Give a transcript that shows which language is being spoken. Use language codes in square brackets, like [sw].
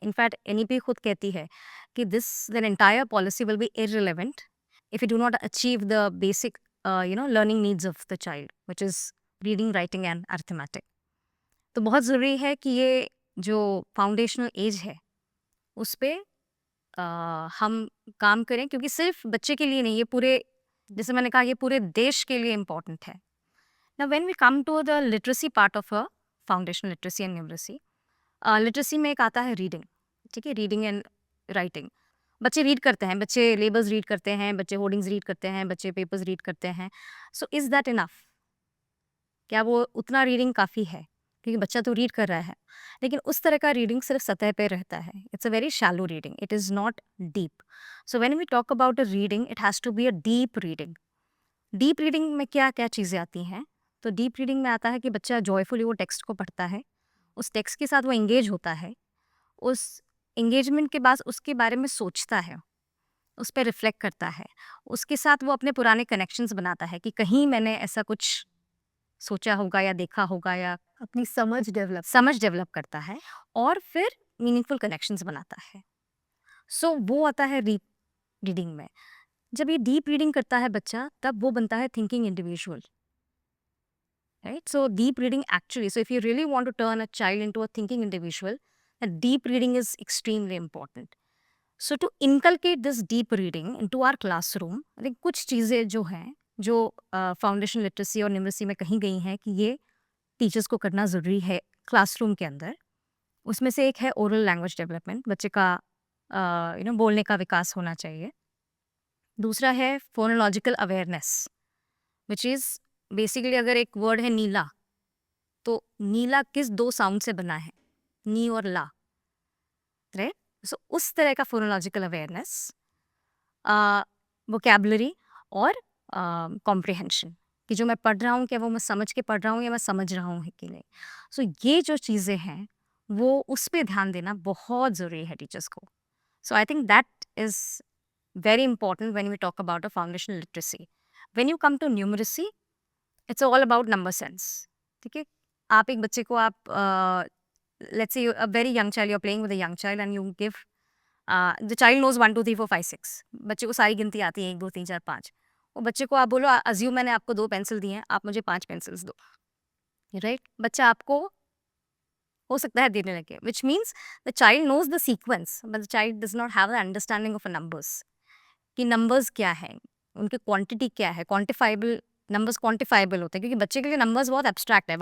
[hi] In fact NEP खुद कहती है कि [en] This the entire policy will be irrelevant if you do not achieve the basic learning needs of the child which is reading, writing and arithmetic. [hi] तो बहुत ज़रूरी है कि ये जो फाउंडेशनल एज है उस पे हम काम करें, क्योंकि सिर्फ बच्चे के लिए नहीं, ये पूरे, जैसे मैंने कहा, ये पूरे देश के लिए इम्पोर्टेंट है। [en] Now when we come to the literacy part of a foundational literacy and numeracy, [hi] literacy में एक आता है रीडिंग, ठीक है, रीडिंग एंड राइटिंग। बच्चे रीड करते हैं, बच्चे लेबल्स रीड करते हैं, बच्चे होर्डिंग्स रीड करते हैं, बच्चे पेपर्स रीड करते हैं। [en] So is that enough? [hi] क्या वो उतना रीडिंग काफ़ी है? क्योंकि बच्चा तो रीड कर रहा है, लेकिन उस तरह का रीडिंग सिर्फ सतह पे रहता है। [en] It's a very shallow reading, it is not deep. So when we talk about a reading, it has to be a deep reading. [hi] Deep reading में क्या क्या चीज़ें आती हैं? तो डीप रीडिंग में आता है कि बच्चा जॉयफुली वो टेक्स्ट को पढ़ता है, उस टेक्स्ट के साथ वो एंगेज होता है, उस एंगेजमेंट के बाद उसके बारे में सोचता है, उस पर रिफ्लेक्ट करता है, उसके साथ वो अपने पुराने कनेक्शंस बनाता है कि कहीं मैंने ऐसा कुछ सोचा होगा या देखा होगा, या अपनी समझ डेवलप करता है और फिर मीनिंगफुल कनेक्शंस बनाता है। सो वो आता है डीप रीडिंग में। जब ये डीप रीडिंग करता है बच्चा, तब वो बनता है thinking individual, right? [en] So deep reading actually, so if you really want to turn a child into a thinking individual, deep reading is extremely important. So to inculcate this deep reading into our classroom, I think [hi] कुछ चीज़ें जो हैं, जो foundation literacy और numeracy में कही गई हैं कि ये टीचर्स को करना ज़रूरी है क्लासरूम के अंदर। उसमें से एक है ओरल लैंग्वेज डेवलपमेंट, बच्चे का बोलने का विकास होना चाहिए। दूसरा है phonological awareness, [en] which is basically [hi] अगर एक वर्ड है नीला, तो नीला किस 2 साउंड से बना है? नी और ला, राइट? सो उस तरह का फोनोलॉजिकल अवेयरनेस, वोकेबलरी और कॉम्प्रिहेंशन, कि जो मैं पढ़ रहा हूँ क्या वो मैं समझ के पढ़ रहा हूँ या मैं समझ रहा हूँ कि नहीं। सो ये जो चीज़ें हैं वो उस पे ध्यान देना बहुत ज़रूरी है टीचर्स को। सो I think [en] That is very important when we talk about a foundational literacy. When you come to numeracy, it's all about number sense. ठीक है, आप एक [hi] बच्चे को आप let's say a very young child, you're playing with a young child and you give the child knows 1 2 3 4 5 6, बच्चे को सारी गिनती आती है 1 2 3 4 5। वो बच्चे को आप बोलो अज्यूम मैंने आपको 2 पेंसिल दी हैं, आप मुझे 5 पेंसिल्स दो, राइट? बच्चा आपको हो सकता है देने लगे, [en] which means the child knows the sequence but the child does not have the understanding of a numbers, [hi] कि नंबर्स क्या है, उनकी क्वांटिटी क्या है, क्वांटिफाइबल नंबर्स क्वांटिफाइबल होते हैं, क्योंकि बच्चे के लिए नंबर्स बहुत एब्स्ट्रैक्ट है।